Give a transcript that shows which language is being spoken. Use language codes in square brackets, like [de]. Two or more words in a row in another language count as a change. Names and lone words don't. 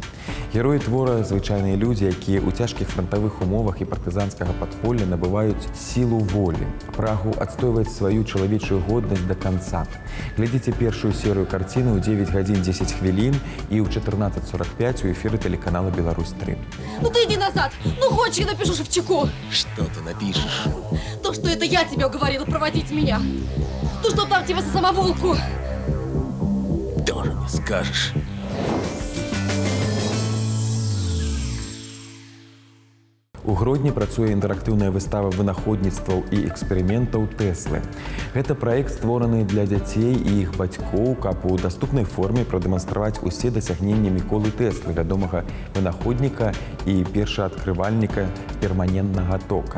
[be] Героі твора – звычайныя людзі, якія ў цяжкіх франтавых умовах і партызанскага падполля набываюць сілу волі, прагу адстойваць сваю чалавечую годнасць да канца. Глядзіце першую серыю карціны ў 9 гадзін 10 хвілін і ў 14:45 у эфіры тэлеканала «Беларусь-3». [ru] Ну ты иди назад! Ну хочешь, я напишу Шевчуку! Что ты напишешь? То, что это я тебе уговорила проводить меня. То, что там тебе за самоволку. Тоже не скажешь. [be] У Гродні працуе інтэрактыўная выстава вынаходніцтваў і эксперыментаў Тэслы. Гэта праект, створаны для дзяцей і іх бацькоў, каб у даступнай форме прадэманстраваць усе дасягненні Міколы Тэслы, вядомага вынаходніка і першаадкрывальніка перманентнага тока.